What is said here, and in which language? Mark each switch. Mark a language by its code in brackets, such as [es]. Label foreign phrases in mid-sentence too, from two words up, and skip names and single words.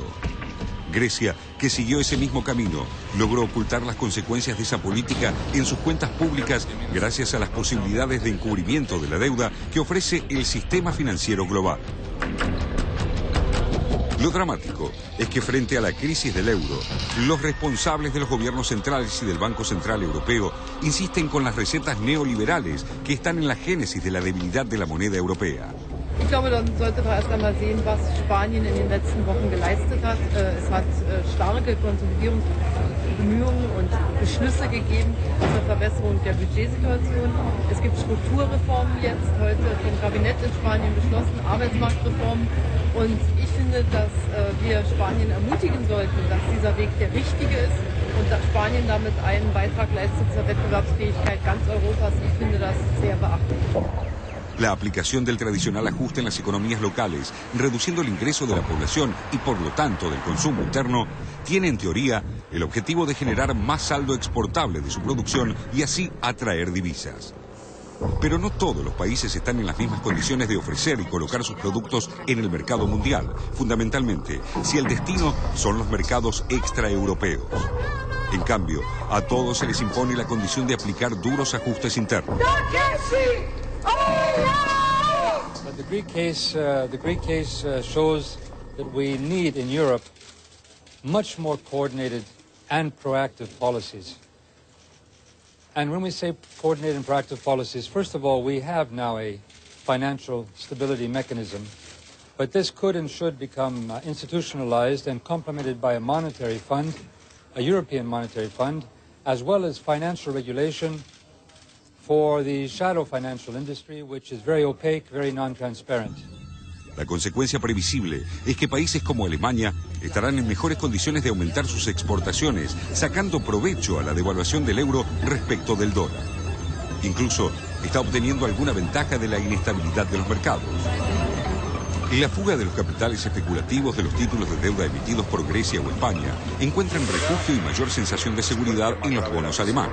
[es] Grecia, que siguió ese mismo camino, logró ocultar las consecuencias de esa política en sus cuentas públicas gracias a las posibilidades de encubrimiento de la deuda que ofrece el sistema financiero global. Lo dramático es que frente a la crisis del euro, los responsables de los gobiernos centrales y del Banco Central Europeo insisten con las recetas neoliberales que están en la génesis de la debilidad de la moneda europea. [de] Ich glaube, dann sollte man erst einmal sehen, was Spanien in den letzten Wochen geleistet hat. Es hat starke Konsolidierungsbemühungen und Beschlüsse gegeben zur Verbesserung der Budgetsituation. Es gibt Strukturreformen jetzt, heute vom Kabinett in Spanien beschlossen, Arbeitsmarktreformen. Und ich finde, dass wir Spanien ermutigen sollten, dass dieser Weg der richtige ist und dass Spanien damit einen Beitrag leistet zur Wettbewerbsfähigkeit ganz Europas. Ich finde das sehr beachtlich. [es] La aplicación del tradicional ajuste en las economías locales, reduciendo el ingreso de la población y por lo tanto del consumo interno, tiene en teoría el objetivo de generar más saldo exportable de su producción y así atraer divisas. Pero no todos los países están en las mismas condiciones de ofrecer y colocar sus productos en el mercado mundial, fundamentalmente si el destino son los mercados extraeuropeos. En cambio, a todos se les impone la condición de aplicar duros ajustes internos. [en] But the Greek case shows that we need in Europe much more coordinated and proactive policies. And when we say coordinated and proactive policies, first of all, we have now a financial stability mechanism But this could and should become institutionalized and complemented by a monetary fund, a European monetary fund, as well as financial regulation for the shadow financial industry, which is very opaque, very non-transparent. [es] La consecuencia previsible es que países como Alemania estarán en mejores condiciones de aumentar sus exportaciones, sacando provecho a la devaluación del euro respecto del dólar. Incluso está obteniendo alguna ventaja de la inestabilidad de los mercados. La fuga de los capitales especulativos de los títulos de deuda emitidos por Grecia o España encuentran refugio y mayor sensación de seguridad en los bonos alemanes.